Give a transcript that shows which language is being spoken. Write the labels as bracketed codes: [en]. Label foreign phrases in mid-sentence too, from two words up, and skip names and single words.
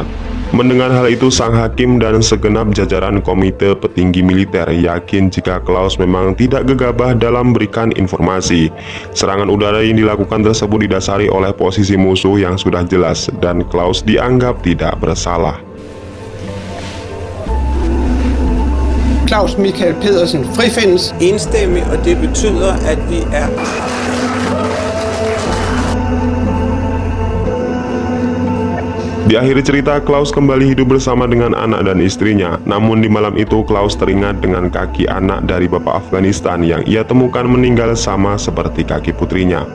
[id] Mendengar hal itu, sang hakim dan segenap jajaran komite petinggi militer yakin jika Klaus memang tidak gegabah dalam memberikan informasi. Serangan udara yang dilakukan tersebut didasari oleh posisi musuh yang sudah jelas dan Klaus dianggap tidak bersalah. [da] Claus Michael Pedersen frifindes enstemmigt, og det betyder, at vi er... [id] Di akhir cerita, Klaus kembali hidup bersama dengan anak dan istrinya. Namun di malam itu Klaus teringat dengan kaki anak dari bapak Afghanistan yang ia temukan meninggal sama seperti kaki putrinya.